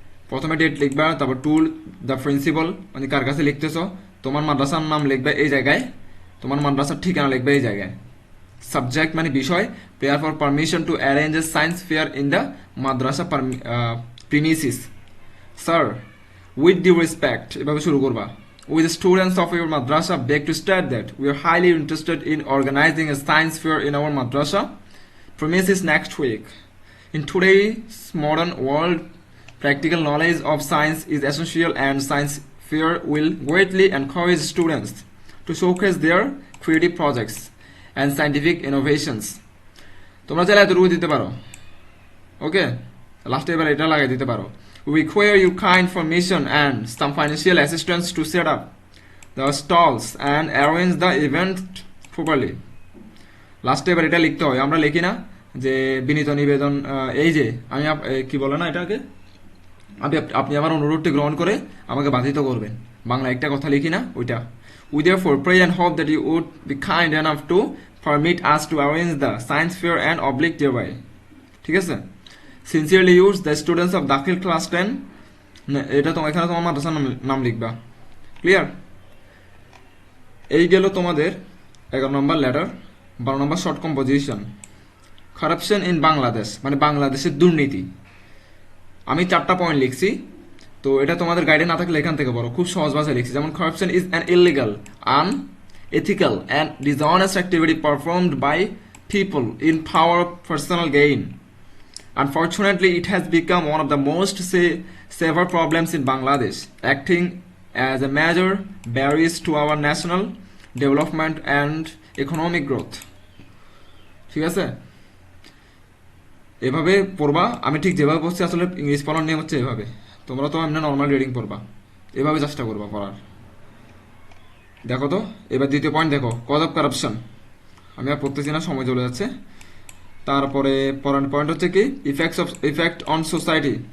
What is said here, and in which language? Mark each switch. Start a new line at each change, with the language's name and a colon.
Bangla: প্রথমে ডেট লিখবা, তারপর টুল,
English: the principal
Bangla: মানে কার কাছে লিখতেছ, তোমার মাদ্রাসার নাম লিখবে এই জায়গায়, তোমার মাদ্রাসার ঠিকানা লিখবে এই জায়গায়।
English: subject
Bangla: মানে বিষয়,
English: Prayer for permission to arrange a science fair in the madrasa premises. Sir, with due respect,
Bangla: এভাবে শুরু করবা।
English: With the students of your madrasa, beg to state that we are highly interested in organizing a science fair in our madrasa premises next week. In today's modern world, practical knowledge of science is essential, and science fair will greatly encourage students to showcase their creative projects and scientific innovations.
Bangla: তোমরা চাইলে এতটুকু দিতে পারো, ওকে। লাস্টে এবার এটা লাগাই দিতে পারো।
English: We require your kind permission and some financial assistance to set up the stalls and arrange the event properly.
Bangla: লাস্টে এবার এটা লিখতে হয়, আমরা লিখি না যে বিনীত নিবেদন, এই যে আমি কি বলে না এটাকে, আপনি আমার অনুরোধটি গ্রহণ করে আমাকে বাধিত করবেন, বাংলা একটা কথা লিখি না ওইটা।
English: We therefore pray and hope that you would be kind enough to permit us to arrange the science fair and oblique thereby.
Bangla: ঠিক আছে।
English: Sincerely yours, the students of Dakhil class 10।
Bangla: এটা তোমার এখানে তোমার মাদ্রাসার নাম লিখবা। ক্লিয়ার? এই গেল তোমাদের 11 নম্বর letter. 12 number
English: short composition, corruption in Bangladesh
Bangla: মানে বাংলাদেশের দুর্নীতি। আমি 4টা পয়েন্ট লিখছি, তো এটা তোমাদের গাইডে না থাকলে এখান থেকে বড়, খুব সহজ ভাষায় লিখছি।
English: যেমন corruption is an illegal, unethical and dishonest activity performed by people in power of personal gain. Unfortunately, it has become one of the most severe problems in Bangladesh, acting as a major barrier to our national development and economic growth.
Bangla: ঠিক আছে। এভাবে পড়বা। আমি ঠিক যেভাবে পড়ছি আসলে English পড়ার নিয়ম হচ্ছে এভাবে। তোমরা তো এমনি নর্মাল রিডিং পড়বা, এভাবে চেষ্টা করবা পড়ার। দেখো তো, এবার দ্বিতীয় পয়েন্ট দেখো,
English: Cause of corruption.
Bangla: আমি আর পড়তেছি না, সময় চলে যাচ্ছে। তারপরে পরের পয়েন্ট হচ্ছে কি,
English: Effect on society.